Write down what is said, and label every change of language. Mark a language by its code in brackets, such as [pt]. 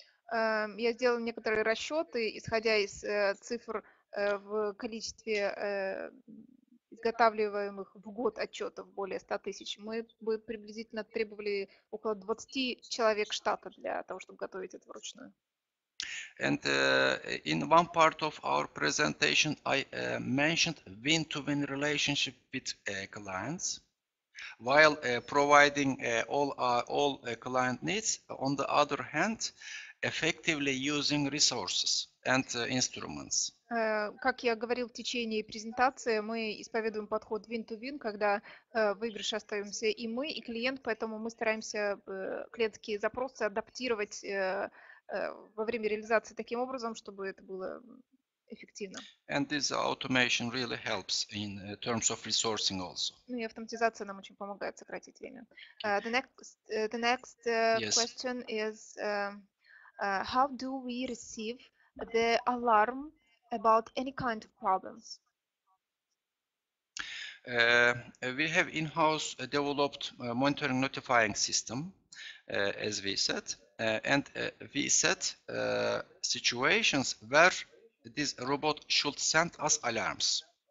[ru] Я сделал некоторые расчеты, исходя из цифр в количестве изготавливаемых в год отчетов более 100 тысяч. Мы бы приблизительно требовали около 20 человек штата для того, чтобы готовить это вручную. [en] And in one part of our presentation, I mentioned win-to-win relationship with clients, while providing all client needs. On the other hand, effectively using resources and instruments. [ru] Как я говорил в течение презентации, мы исповедуем подход win-to-win, когда в выигрыше остаемся и мы, и клиент, поэтому мы стараемся клиентские запросы адаптировать во время реализации таким образом, чтобы это было эффективно. [en] And this automation really helps in terms of resourcing also. [ru] Ну и автоматизация нам очень помогает сократить время. [en] The next Yes. question is how do we receive the alarm about any kind of problems? We have in-house developed monitoring notifying system, as we said, and we set situations where this robot should send us alarms.